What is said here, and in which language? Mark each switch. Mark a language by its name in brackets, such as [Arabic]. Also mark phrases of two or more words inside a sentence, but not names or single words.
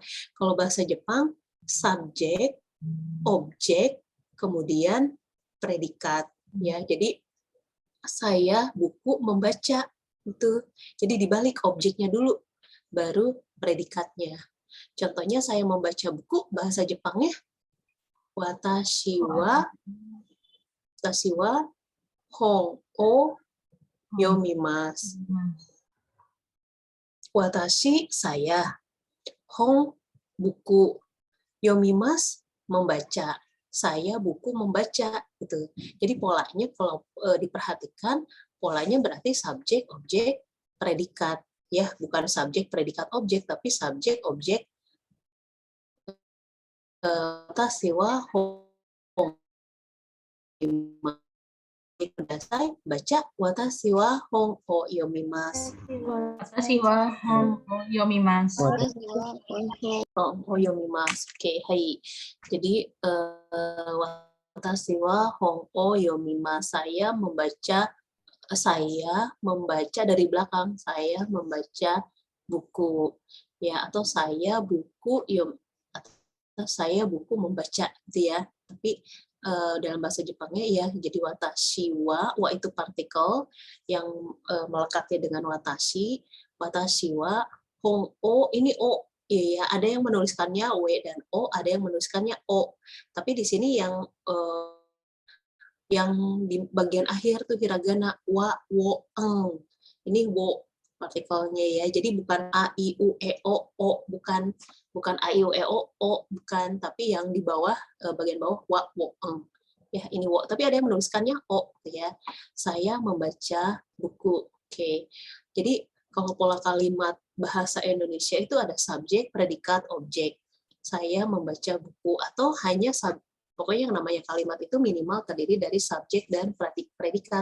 [Indonesian] Kalau bahasa Jepang subjek, objek, kemudian predikat ya. Jadi saya buku membaca itu. Jadi dibalik objeknya dulu baru predikatnya. Contohnya saya membaca buku bahasa Jepangnya [Japanese] 私は本を読みます. [Indonesian] Watashi saya, hon buku, yomimasu membaca. Saya buku membaca gitu. Jadi polanya kalau diperhatikan polanya berarti subjek, objek, predikat ya, bukan subjek, predikat, objek tapi subjek, objek. [Japanese] 私は本ください, baca 私は本を読みます. 私は本を読みます. 本を読みます. [Indonesian] Oke, hai. [Japanese] Jadi 私は本を読みます. [Indonesian] Saya membaca dari belakang. Saya membaca buku ya, atau saya buku membaca gitu ya. Tapi dalam bahasa Jepangnya ya jadi [Japanese] 私は [Indonesian] itu partikel yang melekatnya dengan [Japanese] 私は本を [Indonesian] ini o ya, ada yang menuliskannya w dan o, ada yang menuliskannya o, tapi di sini yang di bagian akhir tuh hiragana [Japanese] わ を ん, [Indonesian] ini wo partikelnya ya, jadi bukan [Japanese] あ い う え お [Indonesian] bukan [Japanese] あ い う え お [Indonesian] bukan, tapi yang di bawah bagian bawah [Japanese] わ を ん [Indonesian] ya, ini wo, tapi ada yang menuliskannya o ya. Saya membaca buku. Oke, jadi kalau pola kalimat bahasa Indonesia itu ada subjek, predikat, objek. Saya membaca buku atau hanya pokoknya yang namanya kalimat itu minimal terdiri dari subjek dan predikat.